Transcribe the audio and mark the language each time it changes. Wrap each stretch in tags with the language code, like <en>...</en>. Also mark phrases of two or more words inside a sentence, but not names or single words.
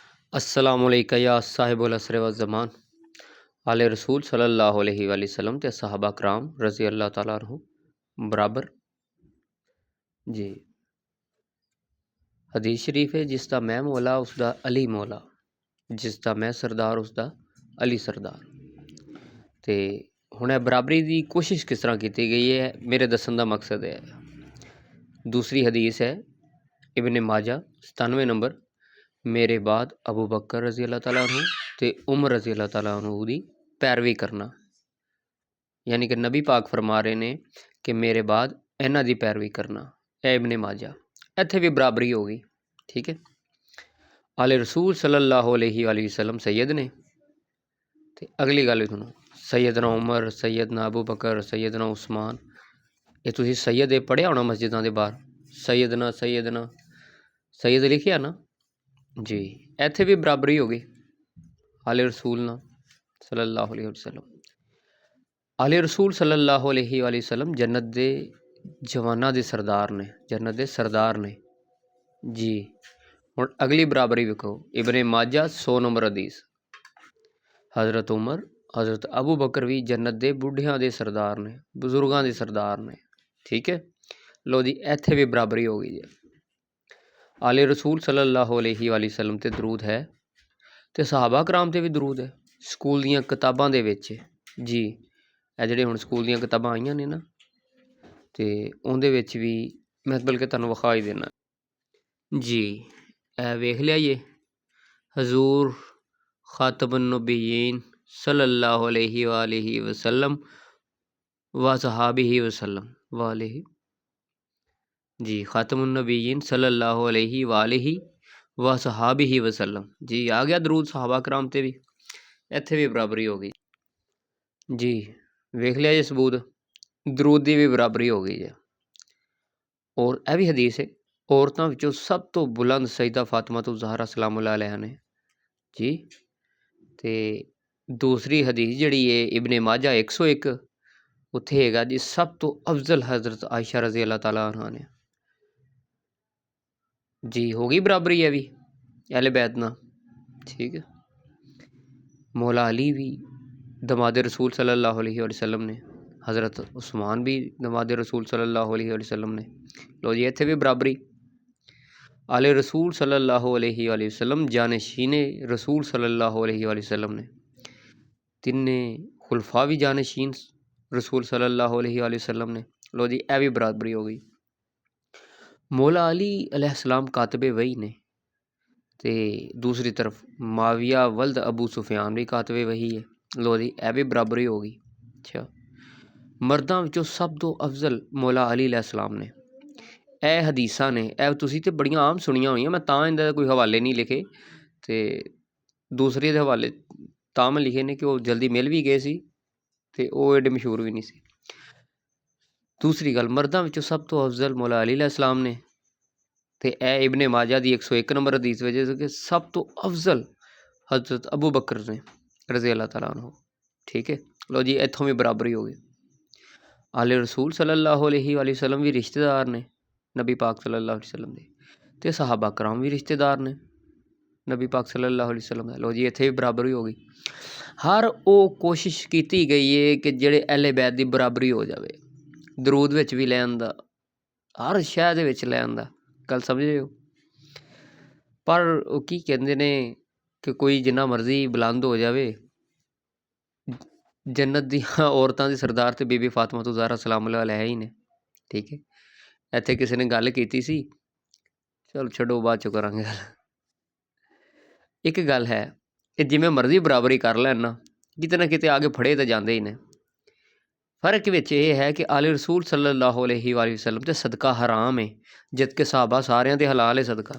<ar>السلام علیک یا صاحب العصر والزمان آل رسول صلی اللہ علیہ وسلم تے صحابہ کرام رضی اللہ تعالیٰ عنہم برابر.</ar> <ur>جی حدیث شریف ہے، جس کا میں مولا اس کا علی مولا، جس کا میں سردار اس کا علی سردار.</ur> <pa>ਤੋ ਹੁਣ ਬਰਾਬਰੀ ਕੀ ਕੋਸ਼ਿਸ਼ ਕਿਸ ਤਰ੍ਹਾਂ ਕੀ ਗਈ ਹੈ, ਮੇਰੇ ਦੱਸਣ ਕਾ ਮਕਸਦ ਹੈ। ਦੂਸਰੀ ਹਦੀਸ ਹੈ ਇਬਨੇ ਮਾਜਾ 97 ਨੰਬਰ, ਮੇਰੇ ਬਾਦ ਅਬੂ ਬਕਰ</pa> <ar>رضی اللہ تعالیٰ عنہ</ar> <pa>ਤੇ ਉਮਰ</pa> <ar>رضی اللہ تعالیٰ عنہ</ar> <pa>ਦੀ ਪੈਰਵੀ ਕਰਨਾ। ਯਾਨੀ ਕਿ ਨਬੀ ਪਾਕ ਫਰਮਾ ਰਹੇ ਨੇ ਕਿ ਮੇਰੇ ਬਾਦ ਇਨ੍ਹਾਂ ਦੀ ਪੈਰਵੀ ਕਰਨਾ। ਏ ਇਬਨੇ ਮਾਜਾ, ਇੱਥੇ ਭੀ ਬਰਾਬਰੀ ਹੋ ਗਈ। ਠੀਕ ਹੈ, ਆਲੇ ਰਸੂਲ</pa> <ar>صلی اللہ علیہ وسلم</ar> <pa>ਸੱਯਦ ਨੇ। ਤੇ ਅਗਲੀ ਗੱਲ ਸੁਣੋ, ਸੱਯਦਨਾ ਉਮਰ, ਸੱਯਦਨਾ ਅਬੂ ਬਕਰ, ਸੱਯਦਨਾ ਉਸਮਾਨ, ਯੇ ਤੁਸੀਂ ਸੱਯਦ ਪੜ੍ਹਿਆ ਹੋਣਾ ਮਸਜਿਦਾਂ ਦੇ ਬਾਹਰ, ਸੱਯਦਨਾ ਸੱਯਦਨਾ ਸੱਯਦ ਲਿਖਿਆ ਨਾ ਜੀ। ਇੱਥੇ ਭੀ ਬਰਾਬਰੀ ਹੋ ਗਈ। ਆਲੇ ਰਸੂਲ ਨਾ</pa> <ar>صلی اللہ علیہ وسلم,</ar> <pa>ਆਲੇ ਰਸੂਲ</pa> <ar>صلی اللہ علیہ وسلم</ar> <pa>ਜੰਨਤ ਦੇ ਜਵਾਨਾਂ ਦੇ ਸਰਦਾਰ ਨੇ, ਜੰਨਤ ਦੇ ਸਰਦਾਰ ਨੇ ਜੀ। ਹੁਣ ਅਗਲੀ ਬਰਾਬਰੀ ਵੇਖੋ, ਇਬਨੇ ਮਾਜਾ 100 ਨੰਬਰ ਹਦੀਸ, ਹਜ਼ਰਤ ਉਮਰ ਹਜ਼ਰਤ ਅਬੂ ਬਕਰ ਭੀ ਜੰਨਤ ਦੇ ਬੁੱਢਿਆਂ ਦੇ ਸਰਦਾਰ ਨੇ, ਬਜ਼ੁਰਗਾਂ ਦੇ ਸਰਦਾਰ ਨੇ। ਠੀਕ ਹੈ, ਲੋ ਜੀ ਇੱਥੇ ਭੀ ਬਰਾਬਰੀ ਹੋ ਗਈ ਹੈ। ਆਲੇ ਰਸੂਲ</pa> <ar>صلی اللہ علیہ وسلم</ar> <pa>ਤੇ ਦਰੂਦ ਹੈ, ਤੇ ਸਹਾਬਾ ਕਰਾਮ ਤੇ ਭੀ ਦਰੂਦ ਹੈ। ਸਕੂਲ ਦੀਆਂ ਕਿਤਾਬਾਂ ਦੇ ਵਿੱਚ ਜੀ, ਇਹ ਜਿਹੜੇ ਹੁਣ ਸਕੂਲ ਦੀਆਂ ਕਿਤਾਬਾਂ ਆਈਆਂ ਨੇ ਨਾ, ਤੇ ਉਹਦੇ ਵਿੱਚ ਭੀ ਮੈਂ ਬਲਕਿ ਤੁਹਾਨੂੰ ਵਿਖਾ ਹੀ ਦੇਣਾ ਜੀ। ਇਹ ਵੇਖ ਲਿਆ ਯੇ ਹਜ਼ੂਰ</pa> <ar>خاتم النبیین صلی اللہ علیہ وسلم و صحابہ وسلم وآلہ</ar> <pa>ਜੀ,</pa> <ar>خاتم النبیین صلی اللہ علیہ و صحابہ وسلم</ar> <pa>ਜੀ। ਆ ਗਿਆ ਦਰੂਦ ਸਹਾਬਾ ਕਰਾਮ ਤੇ ਭੀ, ਇੱਥੇ ਭੀ ਬਰਾਬਰੀ ਹੋ ਗਈ ਜੀ। ਵੇਖ ਲਿਆ ਜੀ ਸਬੂਤ, ਦਰੂਦ ਕੀ ਭੀ ਬਰਾਬਰੀ ਹੋ ਗਈ ਹੈ। ਔਰ ਯਹ ਭੀ ਹਦੀਸ ਹੈ, ਔਰਤਾਂ ਵਿੱਚੋਂ ਸਭ ਤੋਂ ਬੁਲੰਦ ਸਈਦਾ ਫਾਤਿਮਾ ਤੋ ਜ਼ਹਰਾ</pa> <ar>سلام اللہ علیہا</ar> <pa>ਨੇ ਜੀ। ਤੇ ਦੂਸਰੀ ਹਦੀਸ ਜਿਹੜੀ ਹੈ ਇਬਨੇ ਮਾਜਾ 101, ਉੱਥੇ ਹੈਗਾ ਜੀ ਸਭ ਤੋਂ ਅਫ਼ਜ਼ਲ ਹਜ਼ਰਤ ਆਇਸ਼ਾ</pa> <ar>رضی اللہ تعالیٰ عنہا</ar> <pa>ਨੇ ਜੀ। ਹੋ ਗਈ ਬਰਾਬਰੀ ਹੈ ਭੀ ਅਹਲੇ ਬੈਤ ਨਾ। ਠੀਕ ਹੈ, ਮੌਲਾ ਅਲੀ ਭੀ ਦਾਮਾਦ ਰਸੂਲ</pa> <ar>صلی اللہ علیہ وسلم</ar> <pa>ਨੇ, ਹਜ਼ਰਤ ਉਸਮਾਨ ਭੀ ਦਾਮਾਦ ਰਸੂਲ</pa> <ar>صلی اللہ علیہ وسلم</ar> <pa>ਨੇ। ਲੋ ਜੀ ਇੱਥੇ ਭੀ ਬਰਾਬਰੀ। ਆਲੇ ਰਸੂਲ</pa> <ar>صلی اللہ علیہ وسلم</ar> <pa>ਜਾਨਸ਼ੀਨ ਰਸੂਲ</pa> <ar>صلی اللہ علیہ وسلم</ar> <pa>ਨੇ, ਤਿੰਨੇ ਖੁਲਫ਼ਾ ਭੀ ਜਾਨਸ਼ੀਨ ਰਸੂਲ</pa> <ar>صلی اللہ علیہ وسلم</ar> <pa>ਨੇ। ਲੋ ਜੀ ਯਹ ਭੀ ਬਰਾਬਰੀ ਹੋ ਗਈ। ਮੌਲਾ ਅਲੀ ਅਲੈਹਿੱਸਲਾਮ ਕਾਤਬੇ ਵਹੀ ਨੇ, ਤੇ ਦੂਸਰੀ ਤਰਫ਼ ਮਾਵੀਆ ਵਲਦ ਅਬੂ ਸੁਫ਼ਿਆਨ ਭੀ ਕਾਤਬੇ ਵਹੀ ਹੈ। ਲੋ ਜੀ ਯਹ ਭੀ ਬਰਾਬਰੀ ਹੋ ਗਈ। ਅੱਛਾ, ਮਰਦਾਂ ਵਿੱਚੋਂ ਸਭ ਤੋਂ ਅਫ਼ਜ਼ਲ ਮੌਲਾ ਅਲੀ ਅਲੈਹਿੱਸਲਾਮ ਨੇ। ਇਹ ਹਦੀਸਾਂ ਨੇ, ਇਹ ਤੁਸੀਂ ਤੇ ਬੜੀਆਂ ਆਮ ਸੁਣੀਆਂ ਹੋਈਆਂ, ਮੈਂ ਤਾਂ ਇਹਦਾ ਕੋਈ ਹਵਾਲੇ ਨਹੀਂ ਲਿਖੇ। ਤੇ ਦੂਸਰੇ ਦੇ ਹਵਾਲੇ ਤਾਂ ਮੈਂ ਲਿਖੇ ਨੇ ਕਿ ਉਹ ਜਲਦੀ ਮਿਲ ਵੀ ਗਏ ਸੀ ਤੇ ਉਹ ਐਡੇ ਮਸ਼ਹੂਰ ਵੀ ਨਹੀਂ ਸੀ। ਦੂਸਰੀ ਗੱਲ, ਮਰਦਾਂ ਵਿੱਚੋਂ ਸਭ ਤੋਂ ਅਫਜ਼ਲ ਮੌਲਾ ਅਲੀ अलैहिस्सलाम ਨੇ। ਤੇ ਇਹ ਇਬਨ ਮਾਜਾ ਦੀ 101 ਨੰਬਰ ਹਦੀਸ ਵਿੱਚ ਕਿ ਸਭ ਤੋਂ ਅਫਜ਼ਲ ਹਜ਼ਰਤ ਅਬੂ ਬਕਰ ਨੇ</pa> <ar>رضی اللہ تعالیٰ عنہ.</ar> <pa>ਠੀਕ ਹੈ, ਲੋ ਜੀ ਇੱਥੋਂ ਭੀ ਬਰਾਬਰੀ ਹੋ ਗਈ। ਆਲੇ ਰਸੂਲ</pa> <ar>صلی اللہ علیہ وسلم</ar> <pa>ਭੀ ਰਿਸ਼ਤੇਦਾਰ ਨੇ ਨਬੀ ਪਾਕ</pa> <ar>صلی اللہ علیہ وسلم</ar> <pa>ਦੇ, ਤੇ ਸਹਾਬਾ ਕਰਾਮ ਭੀ ਰਿਸ਼ਤੇਦਾਰ ਨੇ ਨਬੀ ਪਾਕ</pa> <ar>صلی اللہ علیہ وسلم</ar> <pa>ਦੇ। ਲੋ ਜੀ ਇੱਥੇ ਭੀ ਬਰਾਬਰੀ ਹੋ ਗਈ। ਹਰ ਵੋ ਕੋਸ਼ਿਸ਼ ਕੀ ਗਈ ਹੈ ਕਿ ਜਿਹੜੇ ਅਹਲੇ ਬੈਤ ਕੀ ਬਰਾਬਰੀ ਹੋ ਜਾਏ, ਦਰੂਦ ਵਿੱਚ ਭੀ ਲੈਣ ਦਾ, ਹਰ ਸ਼ੈਅ ਦੇ ਵਿੱਚ ਲੈਣ ਦਾ, ਗੱਲ ਸਮਝ ਰਹੇ ਹੋ। ਪਰ ਵੋ ਕੀ ਕਹਿੰਦੇ ਨੇ ਕਿ ਕੋਈ ਜਿੰਨਾ ਮਰਜ਼ੀ ਬੁਲੰਦ ਹੋ ਜਾਏ, ਜੰਨਤ ਦੀ ਔਰਤਾਂ ਦੀ ਸਰਦਾਰ ਤੇ ਬੀਬੀ ਫਾਤਿਮਾ ਤੋ ਜ਼ਹਰਾ</pa> <ar>سلام اللہ علیہا</ar> <pa>ਹੀ ਨੇ। ਠੀਕ ਹੈ, ਇੱਥੇ ਕਿਸੇ ਨੇ ਗੱਲ ਕੀਤੀ ਸੀ, ਚਲੋ ਛੱਡੋ ਬਾਅਦ ਚੋਂ ਕਰਾਂਗੇ ਗੱਲ। ਇੱਕ ਗੱਲ ਹੈ ਕਿ ਜਿਵੇਂ ਮਰਜ਼ੀ ਬਰਾਬਰੀ ਕਰ ਲੈਣ ਨਾ, ਕਿਤੇ ਨਾ ਕਿਤੇ ਆ ਕੇ ਫੜੇ ਤਾਂ ਜਾਂਦੇ ਹੀ ਨੇ। ਫਰਕ ਵਿੱਚ ਇਹ ਹੈ ਕਿ ਆਲੇ ਰਸੂਲ</pa> <ar>صلی اللہ علیہ وسلم</ar> <pa>ਤੇ ਸਦਕਾ ਹਰਾਮ ਹੈ, ਜਦਕਿ ਸਹਾਬਾ ਸਾਰਿਆਂ ਦੇ ਹਲਾਲ ਹੈ ਸਦਕਾ।</pa>